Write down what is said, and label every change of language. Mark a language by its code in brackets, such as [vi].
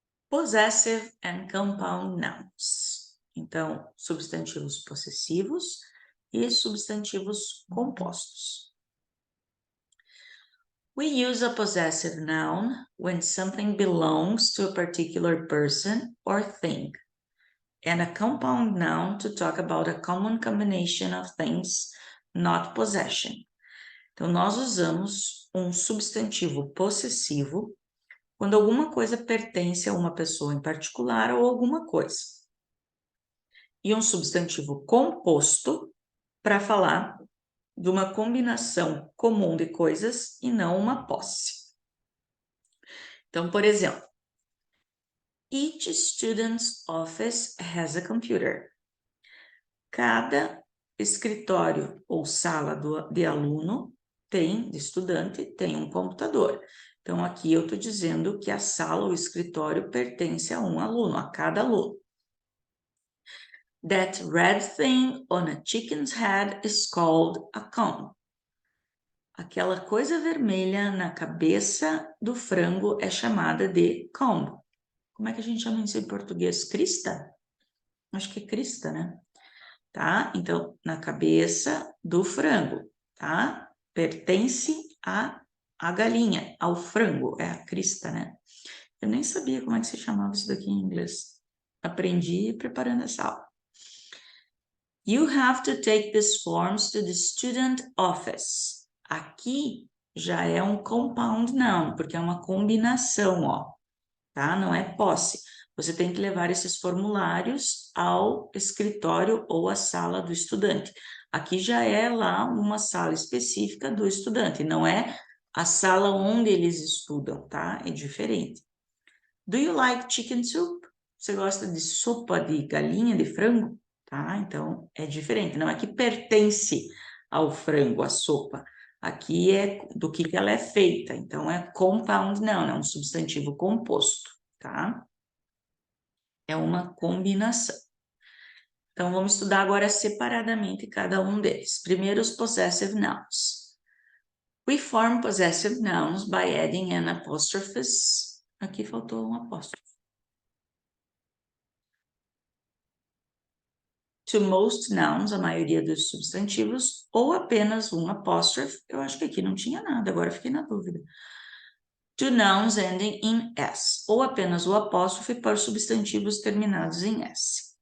[en] Possessive and compound nouns. [pt] Então, substantivos possessivos e substantivos compostos. [en] We use a possessive noun when something belongs to a particular person or thing, and a compound noun to talk about a common combination of things, not possession. [pt] Então, nós usamos um substantivo possessivo quando alguma coisa pertence a uma pessoa em particular ou alguma coisa. E um substantivo composto para falar de uma combinação comum de coisas e não uma posse. Então, por exemplo, [en] Each student's office has a computer. [pt] Cada escritório ou sala de aluno de estudante, tem um computador. Então, aqui eu estou dizendo que a sala ou escritório pertence a um aluno, a cada aluno. [en] That red thing on a chicken's head is called a comb. [pt] Aquela coisa vermelha na cabeça do frango é chamada de comb. Como é que a gente chama isso em português? Crista? Acho que é crista, né? Tá? Então, na cabeça do frango, tá? Pertence à galinha, ao frango, é a crista, né? Eu nem sabia como é que se chamava isso daqui em inglês. Aprendi preparando essa aula. [en] You have to take these forms to the student office. [pt] Aqui já é um compound noun, porque é uma combinação, ó, tá? Não é posse. Você tem que levar esses formulários ao escritório ou à sala do estudante. Aqui já é lá uma sala específica do estudante, não é a sala onde eles estudam, tá? É diferente. [en] Do you like chicken soup? [pt] Você gosta de sopa de galinha, de frango? Tá? Então, é diferente. Não é que pertence ao frango, a sopa. Aqui é do que ela é feita. Então, é compound noun, é um substantivo composto, tá? É uma combinação. Então, vamos estudar agora separadamente cada um deles. Primeiro, os possessive nouns. [en] We form possessive nouns by adding an apostrophes. [pt] Aqui faltou um apóstrofo. [en] To most nouns, [pt] a maioria dos substantivos, ou apenas um apóstrofo. Eu acho que aqui não tinha nada, agora fiquei na dúvida. [en] To nouns ending in S, [pt] ou apenas o apóstrofo para substantivos terminados em S.